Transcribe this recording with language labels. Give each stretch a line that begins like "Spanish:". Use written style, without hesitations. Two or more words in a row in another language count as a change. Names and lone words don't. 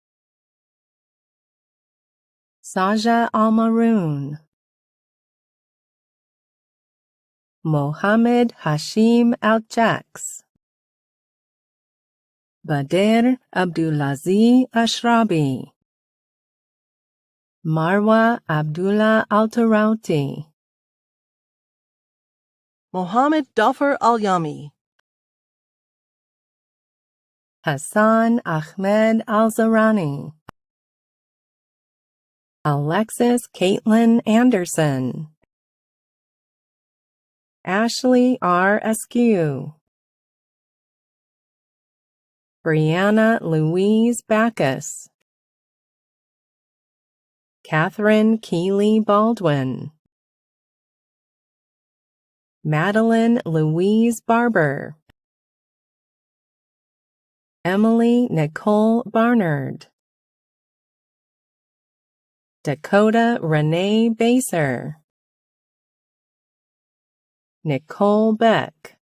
English: Saja Almaroon, Mohammed Hashim Al-Jaks, Bader Abdulaziz Ashrabi, Marwa Abdullah Al-Tarauti, Mohammed Dafar Al-Yami, Hassan Ahmed Al-Zarani, Alexis Caitlin Anderson, Ashley R. Askew, Brianna Louise Backus, Catherine Keeley Baldwin, Madeline Louise Barber, Emily Nicole Barnard, Dakota Renee Baser, Nicole Beck,